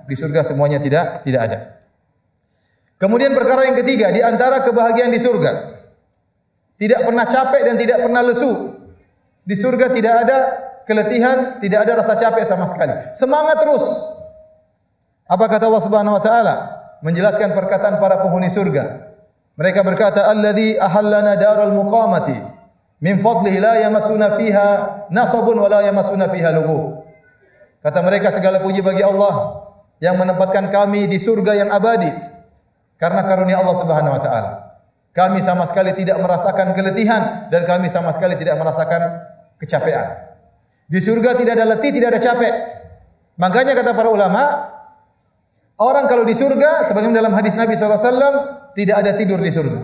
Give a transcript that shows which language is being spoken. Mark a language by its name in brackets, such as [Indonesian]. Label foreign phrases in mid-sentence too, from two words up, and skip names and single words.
[Indonesian] Di surga semuanya tidak ada. Kemudian perkara yang ketiga, di antara kebahagiaan di surga, tidak pernah capek dan tidak pernah lesu. Di surga tidak ada keletihan, tidak ada rasa capek sama sekali. Semangat terus. Apa kata Allah [Arabic] سبحانه وتعالى [Indonesian] menjelaskan perkataan para penghuni surga? Mereka berkata, [Arabic] "الذي أحلنا دار المقامة من فضله لا يمسنا فيها نصب ولا يمسنا فيها لغوب." [Indonesian] Kata mereka, segala puji bagi Allah yang menempatkan kami di surga yang abadi karena karunia Allah [Arabic] سبحانه وتعالى. [Indonesian] Kami sama sekali tidak merasakan keletihan dan kami sama sekali tidak merasakan kecapean. Di surga tidak ada letih, tidak ada capek. Makanya kata para ulama, orang kalau di surga, sebagaimana dalam hadis Nabi SAW, tidak ada tidur di surga.